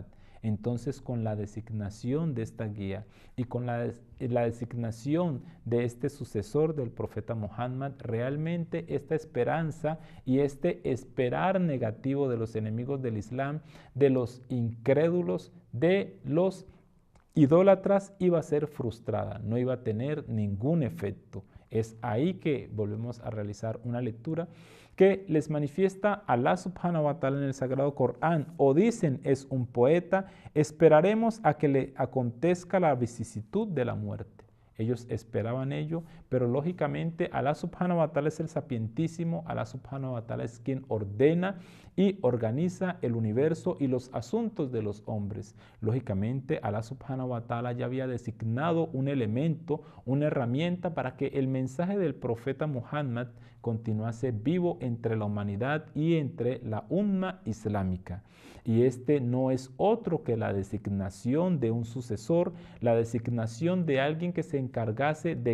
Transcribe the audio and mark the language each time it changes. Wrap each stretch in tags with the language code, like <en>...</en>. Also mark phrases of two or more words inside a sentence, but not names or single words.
<es>Entonces, con la designación de esta guía y con la designación de este sucesor del profeta Muhammad, realmente esta esperanza y este esperar negativo de los enemigos del Islam, de los incrédulos, de los idólatras iba a ser frustrada, no iba a tener ningún efecto. Es ahí que volvemos a realizar una lectura que les manifiesta Allah</es> <ar>سبحانه وتعالى</ar> <es>en el Sagrado Corán, o dicen es un poeta, esperaremos a que le acontezca la vicisitud de la muerte. Ellos esperaban ello, pero lógicamente Allah</es> <ar>سبحانه وتعالى</ar> <es>es el sapientísimo, Allah</es> <ar>سبحانه وتعالى</ar> <es>es quien ordena y organiza el universo y los asuntos de los hombres. Lógicamente Allah</es> <ar>سبحانه وتعالى</ar> <es>ya había designado un elemento, una herramienta para que el mensaje del profeta Muhammad continuase vivo entre la humanidad y entre la umma islámica. Y este no es otro que la designación de un sucesor, la designación de alguien que se encargase de</es>